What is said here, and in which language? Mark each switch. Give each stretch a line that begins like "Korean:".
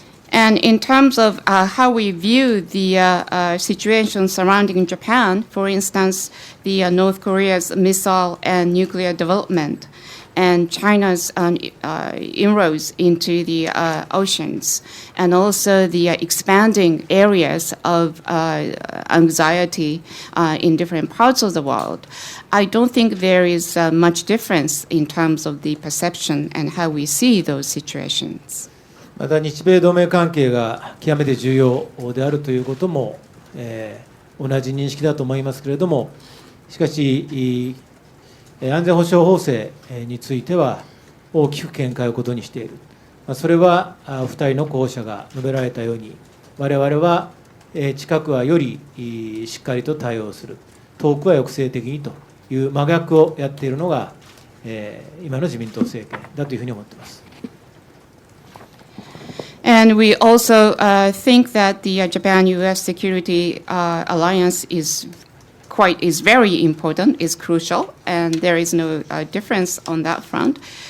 English: And in terms of how we view the situation surrounding Japan, for instance, the North Korea's missile and nuclear development, and China's inroads into the oceans, and also the expanding areas of anxiety in different parts of the world, I don't think there is much difference in terms of the perception and how we see those situations.
Japanese: また日米同盟関係が極めて重要であるということも、同じ認識だと思いますけれども、しかし安全保障法制については大きく見解を異にしている。それはお二人の候補者が述べられたように、我々は近くはよりしっかりと対応する、遠くは抑制的にという真逆をやっているのが今の自民党政権だというふうに思っています。
English: And we also think that the Japan-U.S. security alliance is very important, is crucial, and there is no difference on that front.